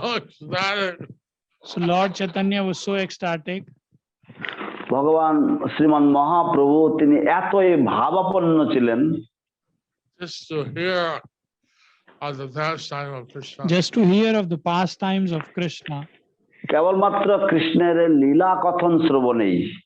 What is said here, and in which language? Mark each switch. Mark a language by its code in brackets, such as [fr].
[en] So Lord Chaitanya was so ecstatic. [bn] ভগবান শ্রীমান মহাপ্রভু তিনি এতই ভাবাপন্ন ছিলেন [en] just to hear of the pastime of Krishna. Just to hear of the pastimes of Krishna. [bn] কেবলমাত্র কৃষ্ণের লীলা কথন শ্রবণেই।